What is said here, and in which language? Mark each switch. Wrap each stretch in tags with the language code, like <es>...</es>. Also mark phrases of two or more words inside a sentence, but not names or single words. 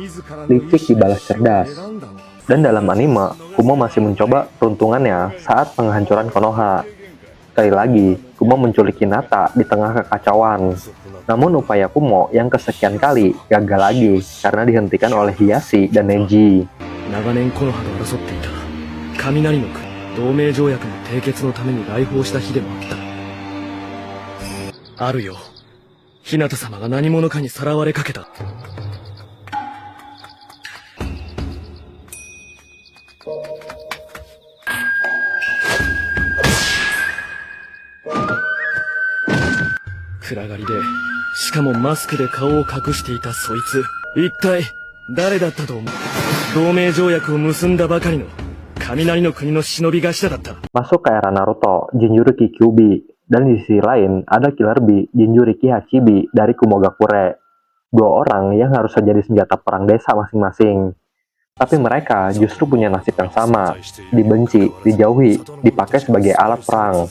<id>Licik dibalas cerdas. Dan dalam anime, Kumo masih mencoba peruntungannya saat penghancuran Konoha. Sekali lagi, Kumo menculik Hinata di tengah kekacauan. Namun upaya Kumo yang kesekian kali gagal lagi karena dihentikan oleh Hiashi dan Neji.</id> <ja>長年木の葉と争っていた雷の国同盟条約の締結のために来訪した日でもあったあるよ日向様が何者かにさらわれかけた暗がりでしかもマスクで顔を隠していたそいつ一体誰だったと思う同盟条約を結んだばかりの雷の国の忍び頭だった。</ja> <id>Masuk ke era Naruto, Jinchuriki Kyuubi, dan di sisi lain ada Killer Bee, Jinchuriki Hachibi dari Kumogakure. Dua orang yang harus jadi senjata perang desa masing-masing. Tapi mereka justru punya nasib yang sama, dibenci, dijauhi, dipakai sebagai alat perang.</id>